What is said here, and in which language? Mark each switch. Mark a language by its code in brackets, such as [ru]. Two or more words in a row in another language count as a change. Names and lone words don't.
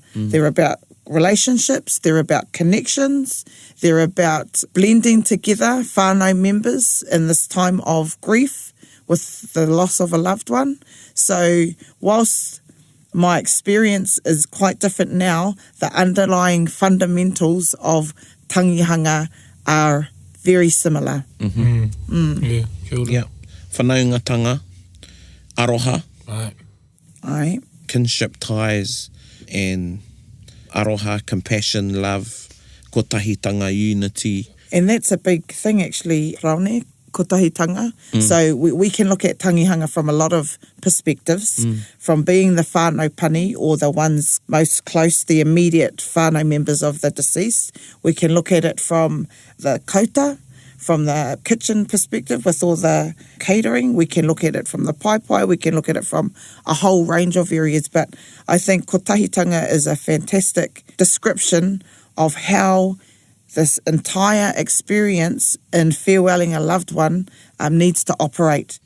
[en] They're about relationships, they're about connections, they're about blending together whānau members in this time of grief with the loss of a loved one. So whilst my experience is quite different now, the underlying fundamentals of tangihanga are very similar. Yeah, [mi] kia ora. Yeah. Whanaungatanga, aroha, [en] Right. kinship ties, and aroha, compassion, love, kotahitanga, unity. And that's a big thing actually, Raone, kotahitanga. So we can look at tangihanga from a lot of perspectives, from being the [mi] whānau pani [en] or the ones most close, the immediate whānau members of the deceased. We can look at it from the kauta, from the kitchen perspective with all the catering. We can look at it from the pai, we can look at it from a whole range of areas. But I think kotahitanga is a fantastic description of how this entire experience in farewelling a loved one needs to operate.